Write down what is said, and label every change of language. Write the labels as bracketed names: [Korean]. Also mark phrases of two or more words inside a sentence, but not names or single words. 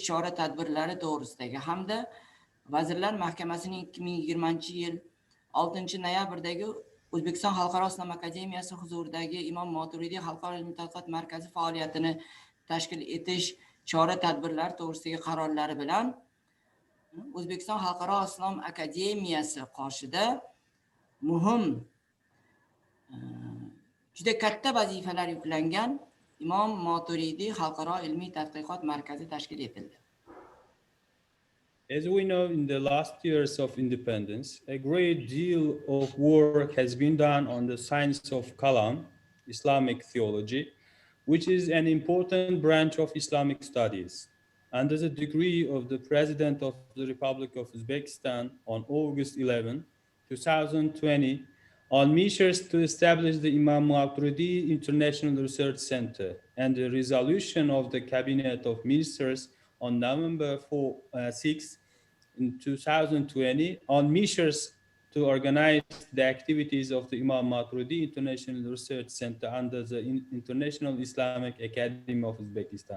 [Uzbek] chora-tadbirlari to'g'risidagi hamda Vazirlar Mahkamasining 2020-yil 6-noyabrdagi O'zbekiston Xalqaro islom akademiyasi huzuridagi Imom Moturidiy xalqaro ilmiy-tadqiqot markazi faoliyatini tashkil etish chora-tadbirlar to'g'risidagi qarorlari bilan O'zbekiston Xalqaro islom akademiyasi qoshida muhim juda katta vazifalar yuklangan Imom Moturidiy xalqaro ilmiy-tadqiqot markazi tashkil etildi. [English] As we know, in the last years of independence, a great deal of work has been done on the science of Kalam, Islamic theology, which is an important branch of Islamic studies. Under the decree of the President of the Republic of Uzbekistan on August 11, 2020, on measures to establish the Imom Moturidiy International Research Center and the resolution of the Cabinet of Ministers on November 6 in 2020 on measures to organize the activities of the Imom Moturidiy International Research Center under the International Islamic Academy of Uzbekistan.